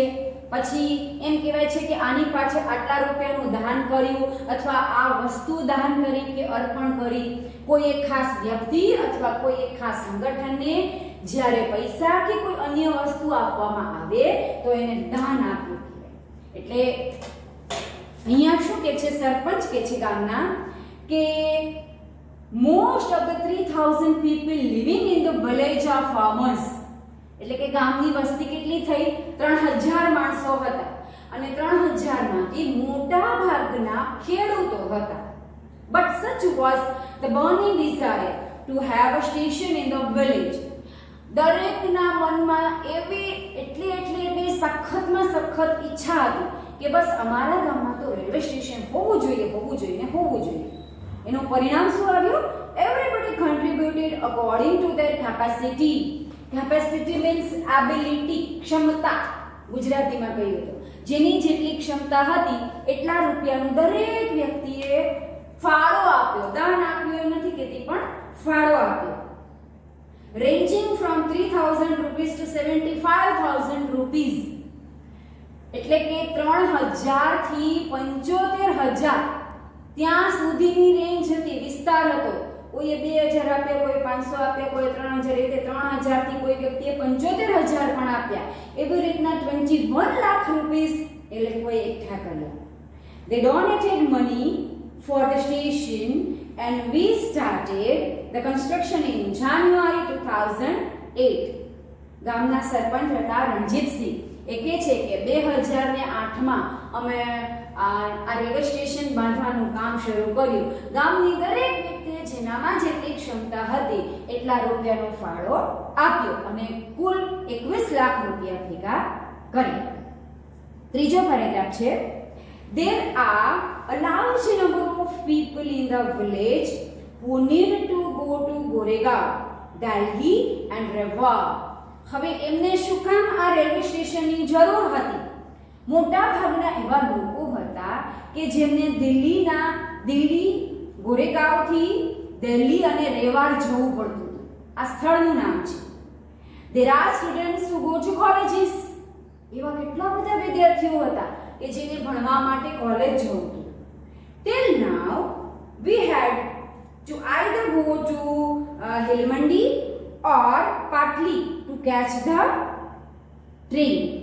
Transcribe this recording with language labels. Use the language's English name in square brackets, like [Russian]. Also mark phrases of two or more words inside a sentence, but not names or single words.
[Gujarati] પછી એમ કહેવાય છે કે આની પાછળ આટલા રૂપિયાનું દાન કર્યું અથવા આ વસ્તુ દાન કરી કે અર્પણ કરી. કોઈ એક ખાસ વ્યક્તિ અથવા કોઈ એક ખાસ સંગઠનને જ્યારે પૈસા કે કોઈ અન્ય વસ્તુ આપવામાં આવે તો એને દાન આપવું કહેવાય. એટલે અહીંયા શું કે છે સરપંચ કે છે ગામના કે [English] most of the 3,000 people living in the village are farmers. [Gujarati] એટલે કે ગામની વસ્તી કેટલી થઈ? 3,000 માણસો હતા અને 3,000 માંથી મોટા ભાગના ખેડૂતો હતા. [English] But such was the burning desire to have a station in the village. [Gujarati] દરેકના મનમાં એટલી સખતમાં સખત ઈચ્છા હતી કે બસ અમારા ગામમાં તો રેલવે સ્ટેશન હોવું જોઈએ. એનું પરિણામ શું આવ્યું? [English] Everybody contributed according to their capacity. Capacity means ability, [Gujarati] ક્ષમતા. ગુજરાતીમાં કહ્યું તો જેની જેટલી ક્ષમતા હતી એટલા રૂપિયાનું દરેક વ્યક્તિએ ફાળો આપ્યો, દાન આપ્યું એમ નથી કહેતી, પણ ફાળો આપ્યો. [English] ranging from 3000 rupees to 75000 rupees, [Gujarati] એટલે કે 3000 થી 75000 ત્યાં સુધીની રેન્જ હતી, વિસ્તાર હતો. કોઈએ 2000 આપ્યા, કોઈ 500 આપ્યા, કોઈ 3000, એ રીતે 3000 થી કોઈ વ્યક્તિએ 75000 પણ આપ્યા. એવી રીતના 21 લાખ રૂપીસ એ લોકોએ એકઠા કર્યા. [English] They donated money for the station and we started the construction in January 2008. [Gujarati] ગામના સરપંચ હતા રણજીતસિંહ. એ કહે છે કે 2008 માં અમે આ રેલવે સ્ટેશન બાંધવાનું કામ શરૂ કર્યું. ગામની દરેક વ્યક્તિએ જેનામાં જેટલી ક્ષમતા હતી એટલા રૂપિયાનો ફાળો આપ્યો અને કુલ 21 લાખ રૂપિયા ભેગા કર્યા. ત્રીજો પેરેગ્રાફ છે, [English] there are a large number of people in the village who need to go to Goregaon, Delhi and Rewa. [Gujarati] હવે એમને શું કામ આ રેલવે સ્ટેશનની જરૂર હતી? મોટા ભાગના એવા લોકો હતા કે જેમને દિલ્હી ગોરેગાંવથી દિલ્હી અને રેવાડ જવું પડતું હતું. આ સ્થળનું નામ છે. [English] There are students who go to colleges. [Gujarati] એવા કેટલા બધા વિદ્યાર્થીઓ હતા કે જેને ભણવા માટે કોલેજ જવું હતું. [English] Till now we had to either go to Hilmandi or Patli to catch the train.